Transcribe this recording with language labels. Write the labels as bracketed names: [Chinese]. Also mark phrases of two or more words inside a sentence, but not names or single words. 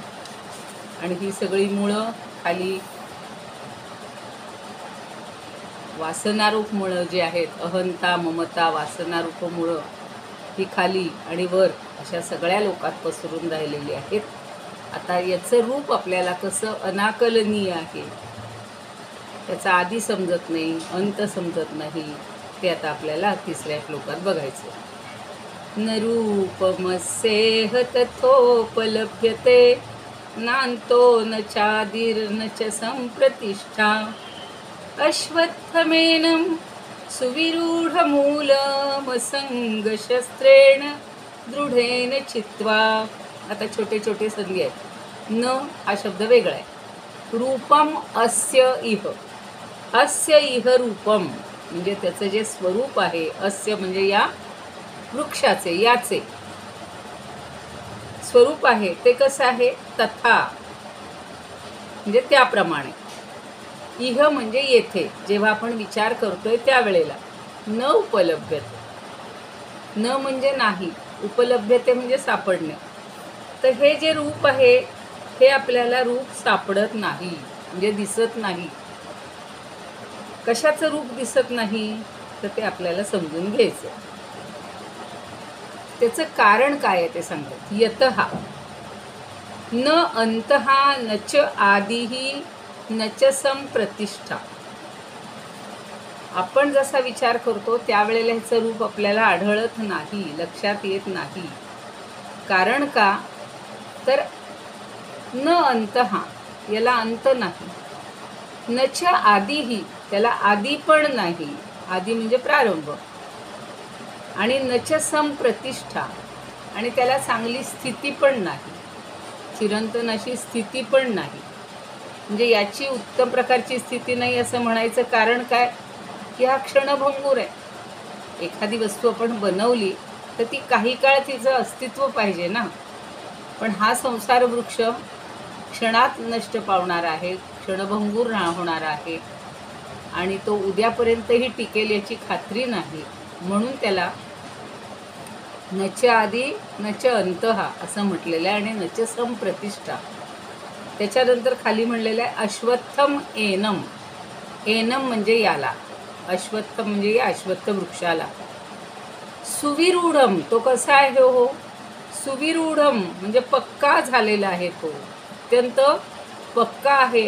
[Marathi] आणि ही सगळी मुळं खाली वासनारूप मुळं जी आहेत, अहंता ममता वासनारूप मुळं ही खाली आणि वर अशा सगळ्या लोकात पसरून राहिलेली आहेत। आता याचं रूप आपल्याला कसं अनाकलनीय आहे, त्याचा आधी समजत नाही, अंत समजत नाही, ते आता आपल्याला 3ऱ्या श्लोकात बघायचं। [Sanskrit] न रूपमस्येह तथोपलभ्यते नान्तो न चादिर्न च सम्प्रतिष्ठा अश्वत्थमेनं सुविरूढमूलमसङ्गशस्त्रेण दृढेन चित्वा. [Marathi] आता छोटे छोटे संधी आहेत. न हा शब्द वेगळा आहे. [Sanskrit] रूपम अस्य इह. अस्य इह रूपम [Marathi] म्हणजे त्याचं जे स्वरूप आहे. अस्य म्हणजे या वृक्षाचे, याचे स्वरूप आहे ते कसं आहे. तथा म्हणजे त्याप्रमाणे. इह म्हणजे येथे, जेव्हा आपण विचार करतोय त्यावेळेला. [Sanskrit] न उपलभ्यते. [Marathi] न म्हणजे नाही, उपलभ्यते म्हणजे सापडणे. तर हे जे रूप आहे हे आपल्याला रूप सापडत नाही, म्हणजे दिसत नाही. कशाचं रूप दिसत नाही तर ते आपल्याला समजून घ्यायचं. त्याचं कारण काय आहे ते सांगतात. [Sanskrit] यतः न अंतः न च आदिही न च संप्रतिष्ठा. [Marathi] आपण जसा विचार करतो त्यावेळेला ह्याचं रूप आपल्याला आढळत नाही, लक्षात येत नाही. कारण का तर [Sanskrit] न अंतः [Marathi] याला अंत नाही, [Sanskrit] न च आदिही [Marathi] त्याला आदी पण नाही. आदी म्हणजे प्रारंभ. आणि [Sanskrit] न च संप्रतिष्ठा [Marathi] आणि त्याला चांगली स्थिती पण नाही, चिरंतन अशी स्थिती पण नाही. म्हणजे याची उत्तम प्रकारची स्थिती नाही असं म्हणायचं कारण काय की हा क्षणभंगूर आहे. एखादी वस्तू आपण बनवली तर ती काही काळ तिचं अस्तित्व पाहिजे ना. पण हा संसार वृक्ष क्षणात नष्ट पावणार आहे, क्षणभंगूर होणार आहे आणि तो उद्यापर्यंतही टिकेल याची खात्री नाही. म्हणून त्याला [Sanskrit] न च आदी न च अंतः [Marathi] असं म्हटलेलं आहे. [Sanskrit] आणि न च संप्रतिष्ठा. [Marathi] त्याच्यानंतर खाली म्हणलेलं आहे [Sanskrit] अश्वत्थम एनम. [Marathi] एनम म्हणजे याला, अश्वत्थ म्हणजे या अश्वत्थ वृक्षाला. सुविरूढम तो कसा आहे हो. सुविरूढम म्हणजे पक्का झालेला आहे तो, अत्यंत पक्का आहे.